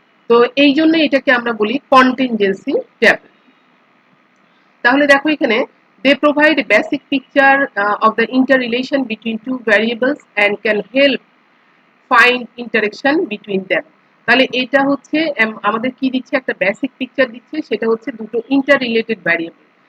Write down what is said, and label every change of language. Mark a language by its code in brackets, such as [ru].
[bn] তো এই জন্য এটাকে আমরা বলি কন্টিনজেন্সি ট্যাবল। তাহলে দেখো এখানে [en] they provide a basic picture of the interrelation between two variables and can help find interaction between them। [bn] তাহলে এটা হচ্ছে আমাদের কি দিচ্ছে, একটা বেসিক পিকচার দিচ্ছে, সেটা হচ্ছে দুটো ইন্টার রিলেটেড ভ্যারিয়েবল।